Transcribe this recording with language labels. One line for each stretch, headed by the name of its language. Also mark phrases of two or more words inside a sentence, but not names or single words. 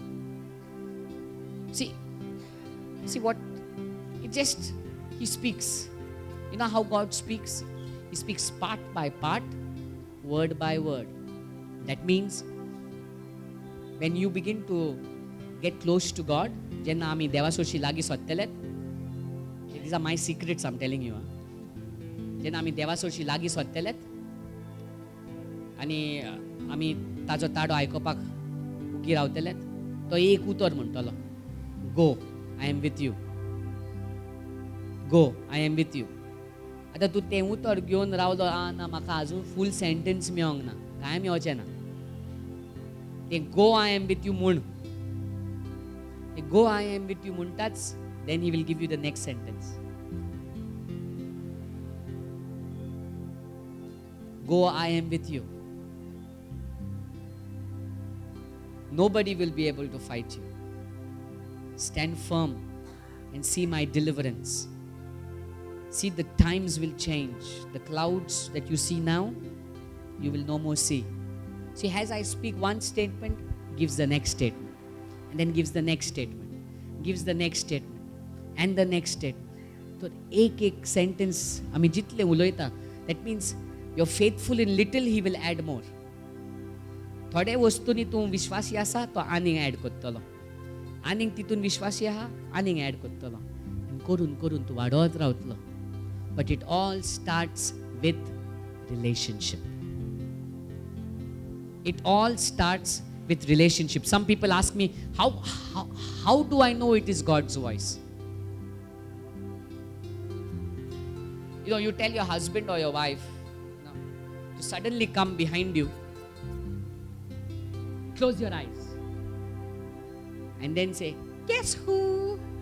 English: See what? He speaks. You know how God speaks? He speaks part by part, word by word. That means when you begin to get close to God,
Konkani: जेन्ना आमी देवा सोशी लागीं सोदतले,
English: these are my secrets I'm telling you.
Konkani: जेन्ना आमी देवा सोशी लागीं सोदतले आनी आमी ताजो ताडो आयकोपाक उगी रावतले, तो एक उतर म्हणटलो, गो,
English: I am with you. Go, I am with you.
Konkani: आतां तूं तें उतर घेवन रावलो, ना म्हाका आजून
English: full sentence
Konkani: मेळोंक ना, कांय मेळचें ना. तें
English: go I am with you
Konkani: म्हण.
English: Go, I am with you muntats, then he will give you the next sentence. Go, I am with you. Nobody will be able to fight you. Stand firm and see my deliverance. See, the times will change. The clouds that you see now, you will no more see. See, as I speak one statement, gives the next statement. And then gives the next statement, gives the next statement, and the next statement. So,
Konkani: एक sentence, आमी जितले उलोयता,
English: that means you're faithful in little, he will add more.
Konkani: थोडे वस्तुनी तूं विश्वासी आसा, तो आनीक ऍड करतलो. आनीक तितून विश्वासी आहा, आनीक ऍड करतलो. And करून तूं वाडत रावतलो.
English: But it all starts with relationship. It all starts with relationship. Some people ask me, how do I know it is God's voice? You know, you tell your husband or your wife to suddenly come behind you, close your eyes, and then say, guess who?